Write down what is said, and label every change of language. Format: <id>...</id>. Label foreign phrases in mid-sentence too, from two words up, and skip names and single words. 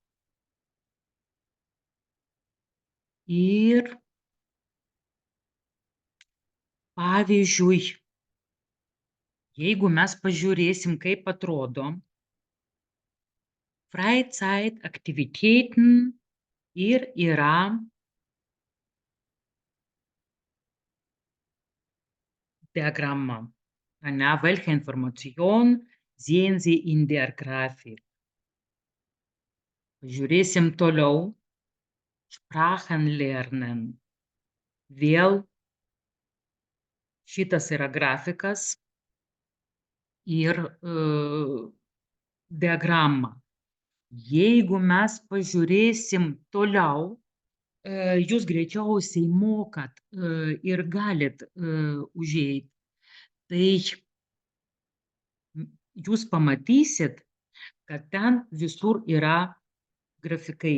<lt>Ir pavyzdžiui, jeigu mes pažiūrėsim, kaip atrodo Freizeitaktivitäten ir yra Diagramma.</lt> <de>Welche Information sehen Sie in der Grafik?</de> <lt>Pažiūrėsim toliau.</lt> <de>Sprachen lernen.</de> <lt>Vėl šitas yra grafikas ir diagrama. Jeigu mes pažiūrėsim toliau, jūs greičiausiai mokat ir galit užeiti, tai jūs pamatysit, kad ten visur yra grafikai.</lt>